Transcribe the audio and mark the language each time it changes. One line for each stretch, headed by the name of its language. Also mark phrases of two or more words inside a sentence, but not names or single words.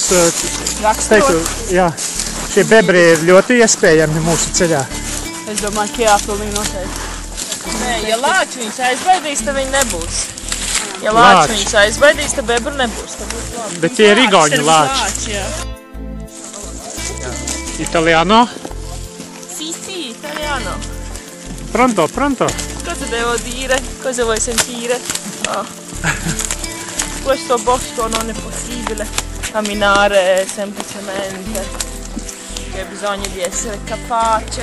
Latvian: Raksturot. jā, šie bebri ir ļoti iespējami mūsu ceļā. Es domāju, ka jā, pilnīgi noteikti. Nē, ja lāči viņus aizbaidīs, tad viņi nebūs. Ja lāči viņus aizbaidīs, tad bebru nebūs. Tad būs labi. Bet tie ir igauņu lāči. Jā.
Italian: Italiano? Sì, italiano. Pronto, pronto. Cosa devo dire? Cosa vuoi sentire? Oh. Questo bosco non è possibile camminare semplicemente, che bisogna di essere capace.